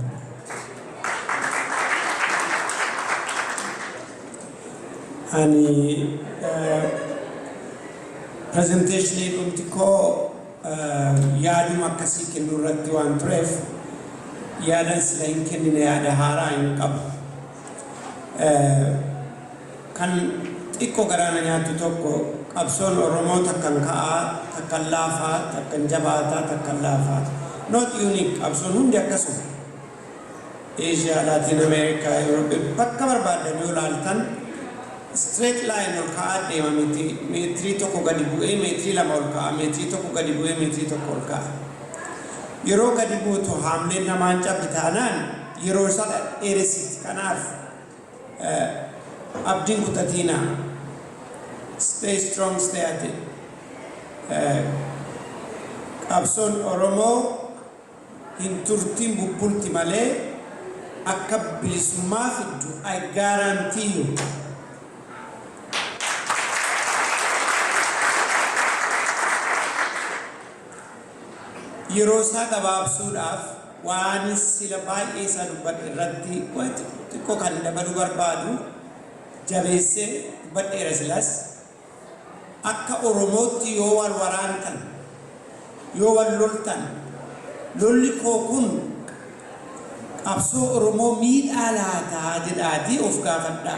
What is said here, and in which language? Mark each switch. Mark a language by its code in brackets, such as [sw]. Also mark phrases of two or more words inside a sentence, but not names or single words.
[om] Ani presentation dhumti koo yaaduma akkasii kennu irratti waan tureef yaadan sila hin kennine yaada haaraa hin qabu. Kan xiqqoo garaana nyaatu tokko qabsoon Oromoo takkan ka'aa, takkan laafaa, takkan jabaataa, takkan laafaa. [en] Not unique [om] qabsoon hundi akkasuma. Asia, Latin America, Europe bakka barbaadan yoo ilaaltan [en] straight line [om] ol ka'aa deema meetirii tokko gadi bu'ee meetirii lama ol ka'a meetirii tokko gadi bu'ee meetirii tokko ol ka'a. Yeroo gadi buutu haamleen namaan cabbi taanaan yeroo isa dheeressiti. Kanaaf abdiin kutatiinaa. [en] Stay strong, stay at it. [om] Qabsoon Oromoo hin turtiin bubbulti malee akka bilisummaa fiddu [en] I guarantee you. [om] Yeroo isaa gabaabsuudhaaf waan sila baay'ee isaa dubbadhe irratti xiqqoo kan dabaluu barbaadu jabeessee dubbadheera silas akka Oromootti yoo wal waraantan yoo wal loltan lolli koo kun qabsoo Oromoo miidhaa laataa jedhaatii of gaafadhaa.